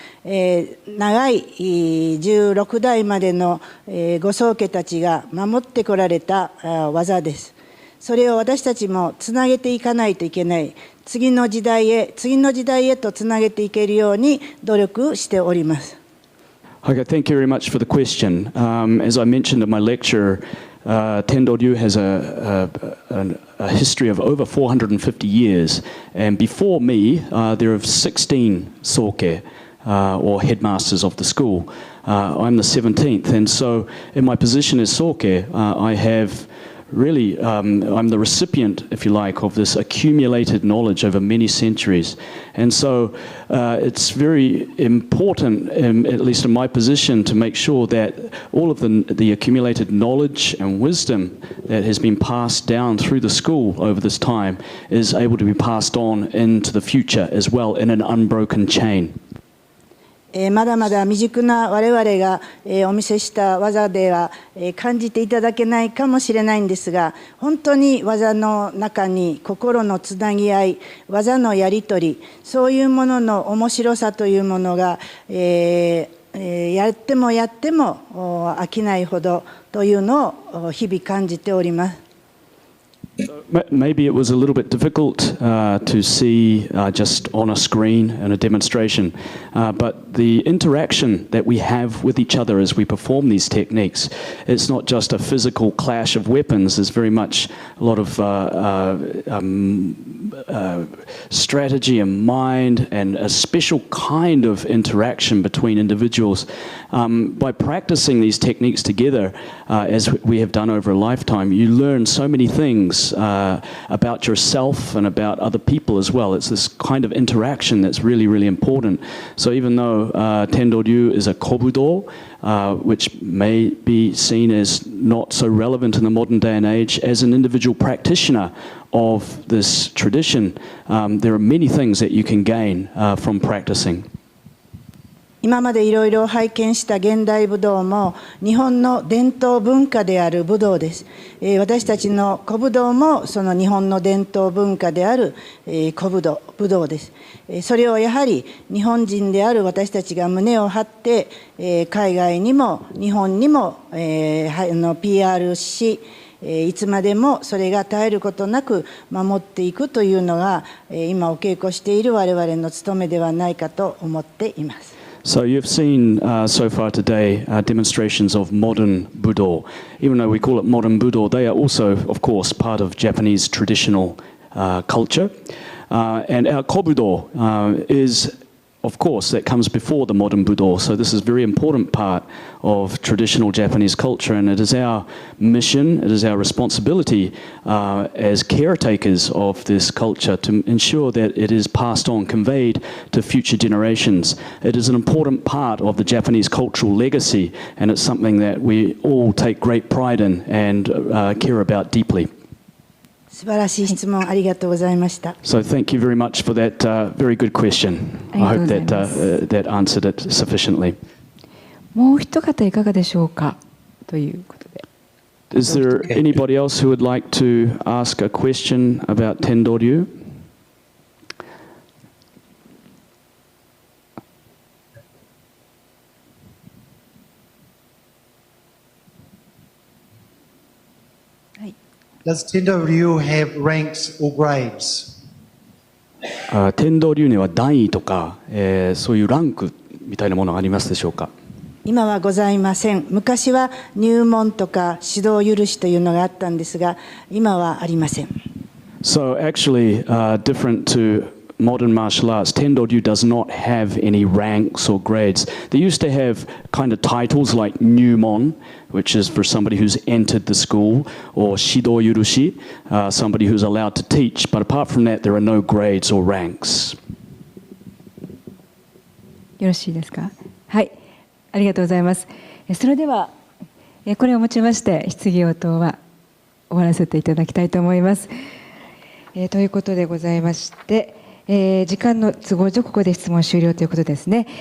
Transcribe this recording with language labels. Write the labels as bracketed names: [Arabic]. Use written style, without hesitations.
[Japanese] 長い16代までのご宗家たちが守ってこられた技です。それを私たちもつなげていかないといけない。次の時代へとつなげていけるように努力しております。 [English] Okay, thank you very much for the question. As I mentioned in my lecture, Tendo Ryu has a history of over 450 years, and before me, there are 16 soke, or headmasters of the school. I'm the 17th, and so in my position as soke, I have really, I'm the recipient, if you like, of this accumulated knowledge over many centuries. And so it's very important, at least in my position, to make sure that all of the accumulated knowledge and wisdom that has been passed down through the school over this time is able to be passed on into the future as well in an unbroken chain. [Japanese] まだまだ未熟な我々がお見せした技では感じていただけないかもしれないんですが、本当に技の中に心のつなぎ合い、技のやり取り、そういうものの面白さというものが、やっても飽きないほどというのを日々感じております。 [English] Maybe it was a little bit difficult to see just on a screen in a demonstration, but the interaction that we have with each other as we perform these techniques, it's not just a physical clash of weapons, there's very much a lot of strategy and mind and a special kind of interaction between individuals. By practicing these techniques together, as we have done over a lifetime, you learn so many things about yourself and about other people as well. It's this kind of interaction that's really, really important. So even though Tendo Ryu is a kobudo, which may be seen as not so relevant in the modern day and age, as an individual practitioner of this tradition, there are many things that you can gain from practicing. [Japanese] 今までいろいろ拝見した現代武道も日本の伝統文化である武道です。私たちの古武道もその日本の伝統文化である古武道です。それをやはり日本人である私たちが胸を張って海外にも日本にもPR し、いつまでもそれが絶えることなく守っていくというのが、今お稽古している我々の務めではないかと思っています。 [English] So you've seen so far today demonstrations of modern Budo. Even though we call it modern Budo, they are also, of course, part of Japanese traditional culture. And our Kobudo is, of course, that comes before the modern Budo. So this is a very important part of traditional Japanese culture, and it is our mission, it is our responsibility as caretakers of this culture to ensure that it is passed on, conveyed to future generations. It is an important part of the Japanese cultural legacy, and it's something that we all take great pride in and care about deeply. [Japanese] 素晴らしい質問ありがとうございました。 [English] So thank you very much for that very good question. I hope that that answered it sufficiently. [Japanese] もう一方いかがでしょうかということで。 [English] Is there anybody else who would like to ask a question about Tendoryu? Does Tendoryu have ranks or grades? [Japanese] 天道流には段位とか、そういうランクみたいなものがありますでしょうか。今はございません。昔は入門とか指導許しというのがあったんですが、今はありません。 [English] So actually, different to modern martial arts, Tendoryu does not have any ranks or grades. They used to have kind of titles like Nyumon, which is for somebody who's entered the school, or Shido Yurushi, somebody who's allowed to teach. But apart from that, there are no grades or ranks. [Japanese] よろしいですか。はい、ありがとうございます。それではこれをもちまして質疑応答は終わらせていただきたいと思います。ということでございまして。時間の都合上ここで質問終了ということですね。